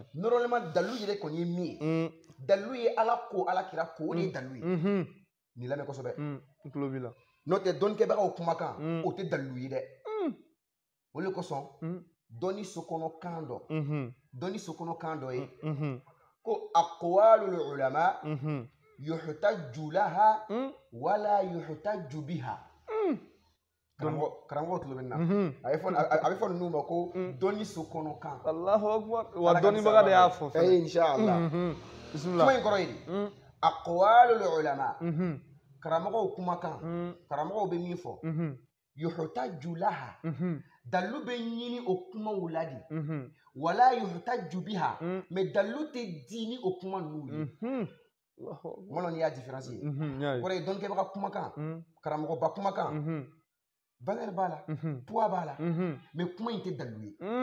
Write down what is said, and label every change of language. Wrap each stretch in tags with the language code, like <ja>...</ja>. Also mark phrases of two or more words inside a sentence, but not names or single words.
<bm>normalement dalilu yɛrɛ kɔni ye min ye dalilu ye Ala ko Ala kira ko o de ye dalilu ye nin lamɛn kosɛbɛ n tulo b'i la n'o tɛ dɔnnikɛbagaw kumakan o tɛ dalilu ye dɛ o de kosɔn dɔnni sokɔnɔ kan dɔ dɔnni sokɔnɔ kan dɔ ye ko</bm> <ar>أقوال العلماء يحتاج لها ولا يحتاج بها</ar> <bm>karamɔgɔ tulo bɛ na a bɛ fɔ ninnu ma ko dɔnni sokɔnɔ kan</bm> <ar>الله أكبر</ar> <bm>wa dɔnnibaga de y'a fɔ fɛnɛ inshallah bismillah kuma in kɔrɔ ye di</bm> <ar>أقوال العلماء</ar> <bm>karamɔgɔw kumakan karamɔgɔw bɛ min fɔ</bm> <ar>يحتاج لها</ar> <bm>dalilu bɛ ɲini o kumaw la di</bm> <ar>ولا يحتاج بها</ar> <bm>mais dalilu tɛ di ni o kuma ninnu ye mana ni y'a différence ye kɔrɔ ye dɔnnikɛbaga kumakan karamɔgɔba kumakan valeur b'a la poids b'a la mais kuma in tɛ dalilu ye</bm>